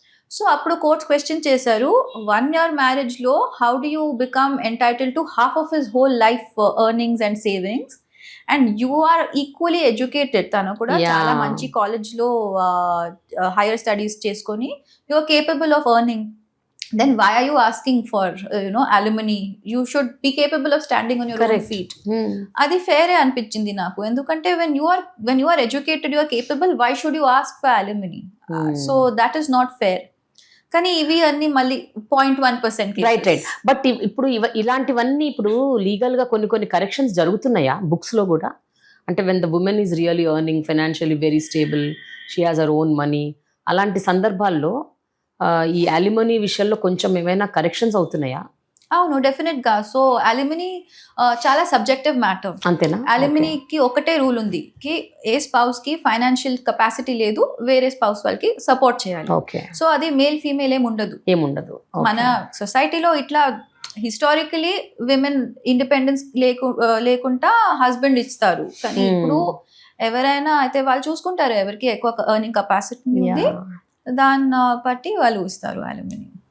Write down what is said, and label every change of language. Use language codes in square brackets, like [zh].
[te] So అప్పుడు courts question చేశారు, [en] 1 year marriage లో how do you become entitle to half of his whole life earnings and savings, and you are equally educated, [te] తను కూడా చాలా మంచి college లో higher studies చేసుకొని [en] You are capable of earning. Then why are you asking for alimony? You should be capable of standing on your own feet. [te] Adi fair అనిపించింది నాకు. [en] ఎందుకంటే when you are educated, you are capable, why should you ask for alimony? So that is not fair. [te] కానీ ఇవి అన్ని మళ్ళీ 0.1% right. But ఇప్పుడు ఇలాంటివన్నీ ఇప్పుడు లీగల్ గా కొన్ని కరెక్షన్స్ జరుగుతున్నాయా బుక్స్ లో కూడా? [en] అంటే when the woman is really earning, financially very stable, she has her own money, [te] అలాంటి సందర్భాల్లో ఈ అల్యూమినీ విషయంలో కొంచెం ఏమైనా కరెక్షన్స్ అవుతున్నాయా? అవును, డెఫినెట్ గా. సో అల్యూమినీ చాలా సబ్జెక్టివ్ మ్యాటర్. అంతేనా? అల్యూమినీకి ఒకటే రూల్ ఉంది కి ఏ స్పౌస్ కి ఫైనాన్షియల్ కెపాసిటీ లేదు, వేరే స్పౌస్ వాళ్ళకి సపోర్ట్ చేయాలి. సో అది మేల్ ఫీమేల్ ఏముండదు. మన సొసైటీలో ఇట్లా హిస్టారికలీ విమెన్ ఇండిపెండెన్స్ లేకుండా హస్బెండ్ ఇస్తారు, కానీ ఇప్పుడు ఎవరైనా అయితే వాళ్ళు చూసుకుంటారు ఎవరికి ఎక్కువ ఎర్నింగ్ కెపాసిటీ ఉంది, దాన్ని బట్టి వాళ్ళు ఇస్తారు అల్యూమినీ.